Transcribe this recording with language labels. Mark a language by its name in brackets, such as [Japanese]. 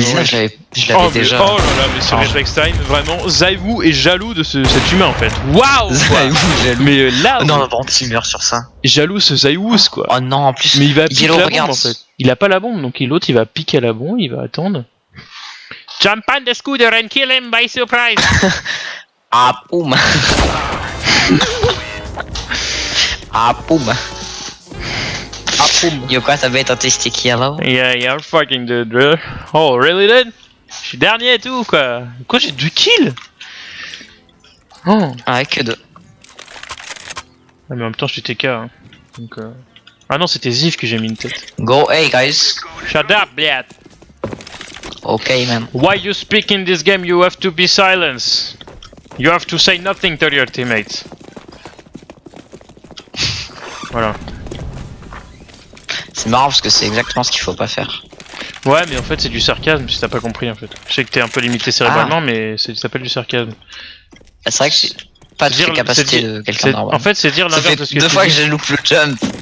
[French] je l'avais déjà. Oh là là, mais ce Reflex Time, vraiment, Zaiwu est jaloux de cet humain en fait. Waouh. Jaloux. Mais là, Non, par contre, il meurt sur ça. Jaloux ce Zaiwus quoi. Oh non, en plus. Mais il va piquer la bombe regarde. en fait. Il a pas la bombe, donc l'autre il va piquer la bombe, il va attendre. [English] Jump on the scooter and kill him by surprise. [French] Ah poum. Ah poum. Ah poum. Yo quoi, ça va être un testic yellow? [English] Yeah, you're fucking dead, bro. Oh, really dead? [French] Je suis dernier et tout, quoi. Quoi, j'ai 2 kills? Oh. Ah, que 2. Ah, mais en même temps, je suis TK. Hein. Donc, ah non, c'était Ziv que j'ai mis une tête. [English] Go A, guys. Shut up, blad. Ok, man. Why you speak in this game? You have to be silent. You have to say nothing to your teammates. [French] Voilà. C'est marrant parce que c'est exactement ce qu'il faut pas faire. Ouais, mais en fait, c'est du sarcasme si t'as pas compris en fait. Je sais que t'es un peu limité cérébralement, mais ça s'appelle du sarcasme. C'est vrai que j'ai pas de capacité de quelqu'un d'arbre. En fait, c'est dire l'inverse de ce que deux tu fois dis. que j'ai loupé le jump.